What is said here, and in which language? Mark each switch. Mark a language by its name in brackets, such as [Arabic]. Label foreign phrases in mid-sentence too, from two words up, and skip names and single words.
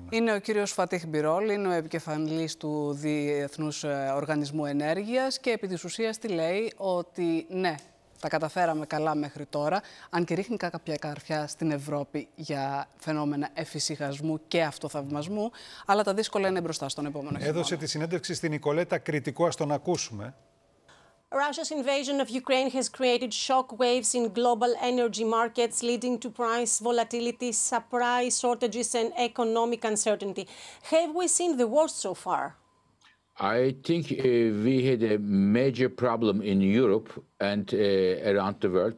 [Greek] Είναι ο κύριος Μπιρόλ, είναι ο επικεφαλής του Διεθνούς Οργανισμού Ενέργειας και επί της ουσίας τι λέει? Ότι ναι, τα καταφέραμε καλά μέχρι τώρα, αν και ρίχνει κάποια καρφιά στην Ευρώπη για φαινόμενα εφησυχασμού και αυτοθαυμασμού, αλλά τα δύσκολα είναι μπροστά στον επόμενο χειμώνα. Έδωσε τη συνέντευξη στην Νικολέτα Κριτικό, ας τον ακούσουμε. [English] Russia's invasion of Ukraine has created shock waves in global energy markets, leading to price volatility, supply shortages, and economic uncertainty. Have we seen the worst so far? I think we had a major problem in Europe and around the world.